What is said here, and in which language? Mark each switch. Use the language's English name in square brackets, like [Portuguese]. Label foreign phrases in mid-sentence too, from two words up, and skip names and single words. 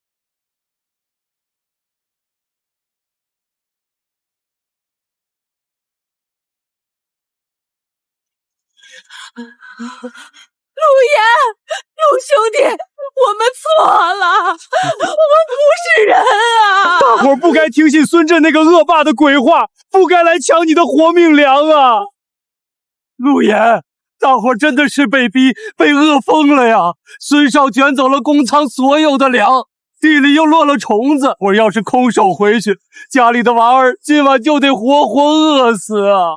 [Chinese] 陆岩，陆兄弟，我們錯了，我們不是人啊！大伙兒不該聽信孫震那個惡霸的鬼話，不該來搶你的活命糧啊！陸岩，大伙兒真的是被逼，被餓瘋了呀！孫少捲走了公倉所有的糧，地裡又落了蟲子，我要是空手回去，家裡的娃兒今晚就得活活餓死啊！